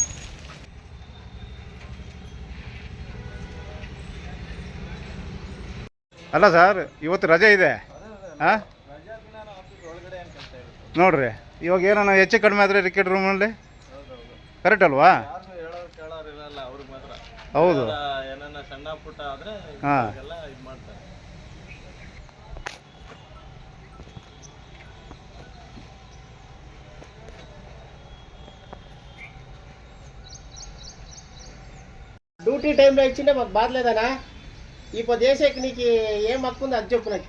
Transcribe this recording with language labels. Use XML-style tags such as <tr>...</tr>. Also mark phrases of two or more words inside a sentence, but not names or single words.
<kn>ಅಲ್ಲ ಸರ್, ಇವತ್ತು ರಜೆ ಇದೆ. ಹಾಂ ನೋಡ್ರಿ, ಇವಾಗ ಏನೋ ಹೆಚ್ಚು ಕಡಿಮೆ ಆದರೆ ರಿಕೆಟ್ ರೂಮಲ್ಲಿ ಕರೆಕ್ಟ್ ಅಲ್ವಾ? ಹೌದು. ಹಾಂ</kn> <te>డ్యూటీ టైంలో ఇచ్చిండే మాకు బాధలేదనా? ఇప్పుడు చేసేకి నీకు ఏం హక్కు ఉంది అది చెప్పు నాకు.</te>